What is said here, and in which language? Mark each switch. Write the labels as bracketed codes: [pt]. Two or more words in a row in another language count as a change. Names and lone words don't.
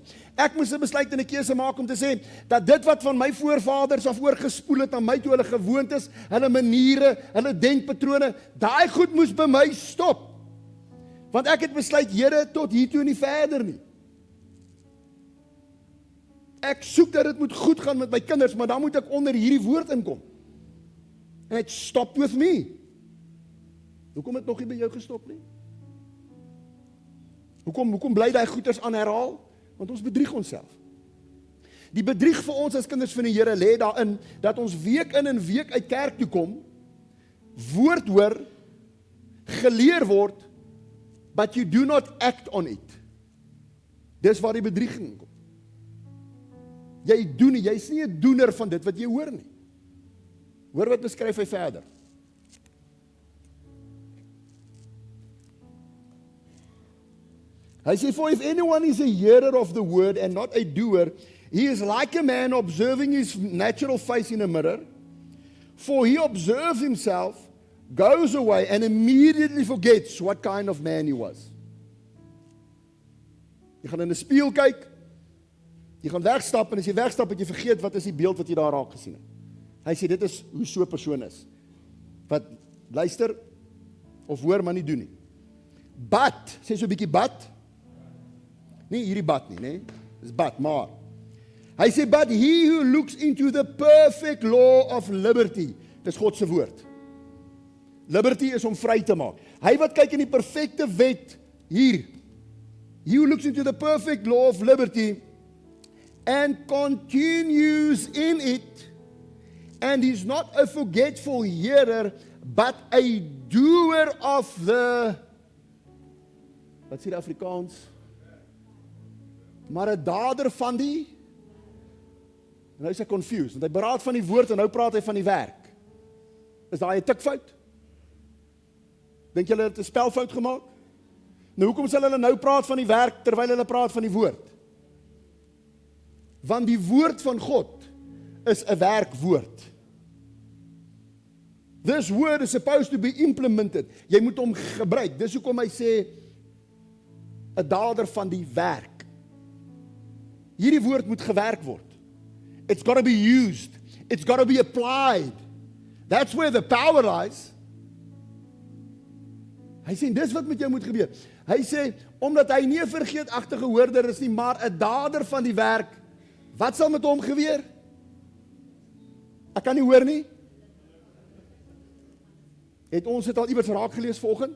[af] Ek moes 'n besluit en 'n keuse maak om te sê, dat dit wat van my voorvaders af oorgespoel het aan my toe, hulle gewoontes, hulle maniere, hulle denkpatrone, daai goed moes by my stop. Want ek het besluit, Here, tot hier toe en nie verder nie. Ek soek dat dit moet goed gaan met my kinders, maar dan moet ek onder hierdie woord inkom. [en] And it stopped with me. [af] Hoekom het nog nie by jou gestop nie? Hoekom bly daai goeters aan herhaal? Want ons bedrieg onsself. Die bedrieg vir ons as kinders van die Here lê daarin, dat ons week in en week uit kerk toe kom, woord hoor, geleer word, [en] but you do not act on it. [af] Dis waar die bedrieging kom. Jy doen nie, jy's nie 'n doener van dit wat jy hoor nie. Hoor wat beskryf hy verder. Hy sê, [en] for if anyone is a hearer of the word and not a doer, he is like a man observing his natural face in a mirror, for he observes himself, goes away and immediately forgets what kind of man he was. [af] Jy gaan in 'n spieël kyk, jy gaan wegstap en as jy wegstap het jy vergeet wat is die beeld wat jy daar raak gesien het. Hy sê dit is hoe so 'n persoon is. Wat luister of hoor maar nie doen nie. But, sê so 'n bietjie but. Nie hierdie but nie, nê? Dis but, maar. Hy sê [en] but he who looks into the perfect law of liberty. [af] Dis God se woord. Liberty is om vry te maak. Hy wat kyk in die perfekte wet hier. [en] He who looks into the perfect law of liberty and continues in it, and is not a forgetful hearer, but a doer of the, [af] wat sê die Afrikaans? Maar 'n dader van die, en nou is hy confused, want hy beraad van die woord en nou praat hy van die werk. Is daai 'n tikfout? Dink julle het 'n spelfout gemaak? Nou hoekom sal hulle nou praat van die werk terwyl hulle praat van die woord? Want die woord van God is 'n werkwoord. [en] This word is supposed to be implemented. [af] Jy moet hom gebruik. Dis hoekom hy sê 'n dader van die werk. Hierdie woord moet gewerk word. [en] It's got to be used. It's got to be applied. That's where the power lies. [af] Hy sê, dis wat met jou moet gebeur. Hy sê, omdat hy nie 'n vergeetachtige hoorder is nie, maar 'n dader van die werk, wat sal met hom gebeur? Ek kan nie hoor nie. Het ons dit al iewers raak gelees vanoggend?